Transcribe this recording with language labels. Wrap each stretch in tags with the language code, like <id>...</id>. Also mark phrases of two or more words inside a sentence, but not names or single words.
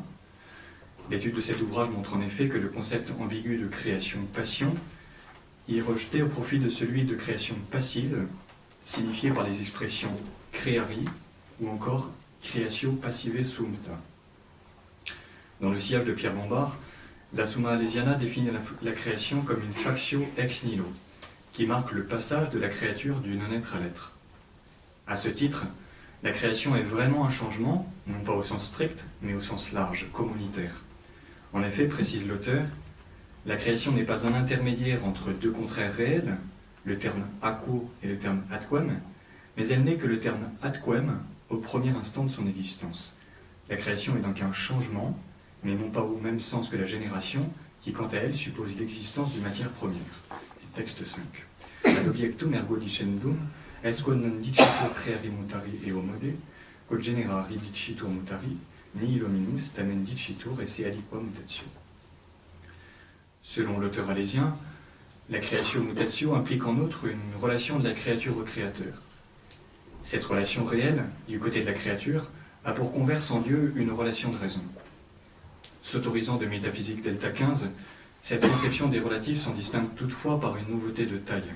<fr>L'étude de cet ouvrage montre en effet que le concept ambigu de création-passion est rejeté au profit de celui de création passive, signifié par les expressions creari ou encore</fr> <la>creatio passive sumpta.</la> <fr>Dans le sillage de Pierre Lombard, la Summa Alesiana définit la création comme une</fr> <la>factio ex nihilo,</la> <fr>qui marque le passage de la créature du non-être à l'être. À ce titre, la création est vraiment un changement, non pas au sens strict, mais au sens large, communautaire. En effet, précise l'auteur, la création n'est pas un intermédiaire entre deux contraires réels, le terme aquo et le terme atquem, mais elle n'est que le terme atquem au premier instant de son existence. La création est donc un changement, mais non pas au même sens que la génération, qui quant à elle suppose l'existence d'une matière première. Texte 5.</fr> <la>Ad objectum ergo dicendum, est quod non dicitur creari mutari eo mode, quod generari dicitur mutari, nihil hominus tamen dicitur esse aliqua mutatio.</la> <fr>Selon l'auteur alésien, la</fr> <la>créatio mutatio</la> <fr>implique en outre une relation de la créature au créateur. Cette relation réelle, du côté de la créature, a pour converse en Dieu une relation de raison. S'autorisant de métaphysique delta 15, cette conception des relatifs s'en distingue toutefois par une nouveauté de taille.</fr>